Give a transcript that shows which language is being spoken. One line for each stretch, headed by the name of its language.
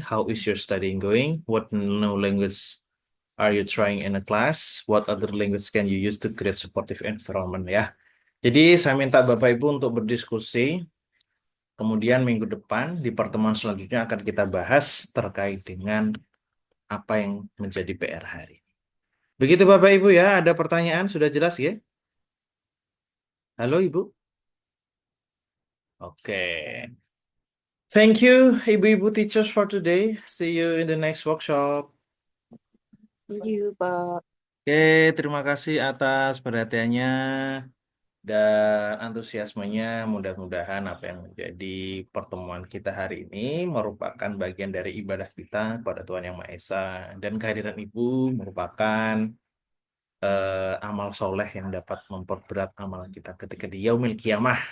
English: How is your studying going? What new language are you trying in a class? What other language can you use to create supportive environment ya?
Indonesian: Jadi saya minta Bapak Ibu untuk berdiskusi. Kemudian minggu depan di pertemuan selanjutnya akan kita bahas terkait dengan apa yang menjadi PR hari ini. Begitu Bapak Ibu ya, ada pertanyaan sudah jelas ya? Halo Ibu? Oke.
English: Thank you Ibu-Ibu teachers for today. See you in the next workshop. Thank you, Pak.
Indonesian: Oke, terima kasih atas perhatiannya dan antusiasmenya. Mudah-mudahan apa yang menjadi pertemuan kita hari ini merupakan bagian dari ibadah kita kepada Tuhan Yang Maha Esa dan kehadiran Ibu merupakan amal soleh yang dapat memperberat amalan kita ketika di yaumil kiamah.